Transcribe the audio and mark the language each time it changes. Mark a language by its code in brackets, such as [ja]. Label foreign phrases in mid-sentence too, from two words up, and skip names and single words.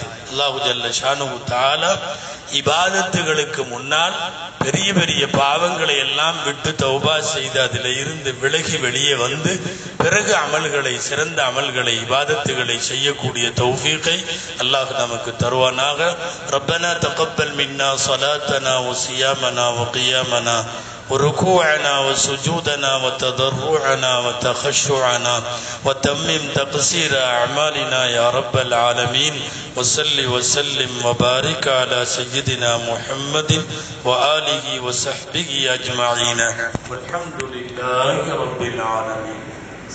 [ar] الله جل شأنه تعالى [ta] இபாதத்துகளுக்கு முன்னால் பெரிய பெரிய பாவங்களை எல்லாம் விட்டு தௌபா செய்து அதில் இருந்து விலகி வெளியே வந்து பிறகு அமல்களை, சிறந்த அமல்களை, இபாதத்துகளை செய்யக்கூடிய தௌஃபீகை அல்லாஹ் நமக்கு தருவானாக. [ar] ربنا تقبل منا صلاتنا وصيامنا وقيامنا وركوعنا وسجودنا وتضرعنا وتخشعنا وتمم تقصير أعمالنا يا رب العالمين. وصل وسلم وبارك على سيدنا محمد وآله وصحبه أجمعين والحمد لله رب العالمين.